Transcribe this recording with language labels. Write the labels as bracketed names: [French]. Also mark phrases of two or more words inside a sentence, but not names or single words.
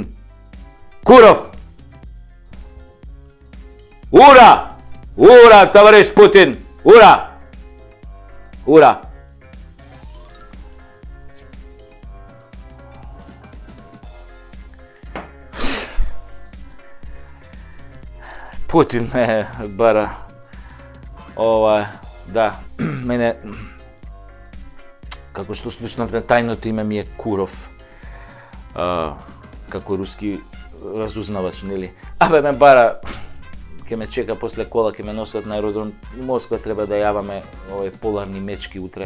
[Russian] Куров. Ура! Ура, товарищ Путин! Ура! Ура! [Macedonian] Путин бара да, мене како што слушнав, тајното име ми е Куров, како руски разузнавач, нели? Абе ме бара, ке ме чека после кола, ке ме носат на аеродром Москва, треба да јаваме овие поларни мечки утре.